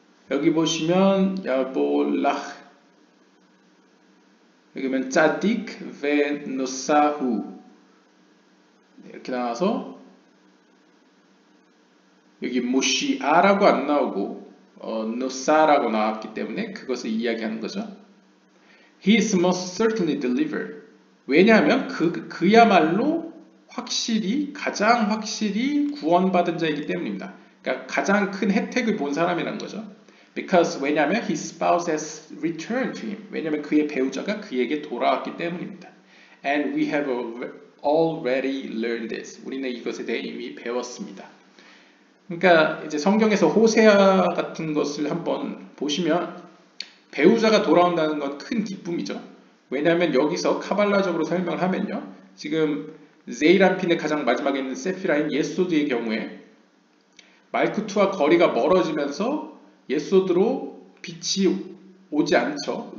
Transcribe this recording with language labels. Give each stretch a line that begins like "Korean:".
Korean: 여기 보시면 야볼라흐, 여기 보면 짜딕 베 노사후 이렇게 나와서 여기 모시아라고 안 나오고 노사라고 나왔기 때문에 그것을 이야기하는 거죠.
English: He is most certainly delivered.
Korean: 왜냐하면 그야말로 가장 확실히 구원받은 자이기 때문입니다. 그러니까 가장 큰 혜택을 본 사람이라는 거죠.
English: Because
Korean: 왜냐하면
English: his spouse has returned to him.
Korean: 왜냐하면 그의 배우자가 그에게 돌아왔기 때문입니다.
English: And we have already learned this.
Korean: 우리는 이것에 대해 이미 배웠습니다. 그러니까 이제 성경에서 호세아 같은 것을 한번 보시면 배우자가 돌아온다는 건 큰 기쁨이죠. 왜냐하면 여기서 카발라적으로 설명을 하면요, 지금 제이란핀의 가장 마지막에 있는 세피라인 예소드의 경우에 말쿠투와 거리가 멀어지면서 예소드로 빛이 오지 않죠.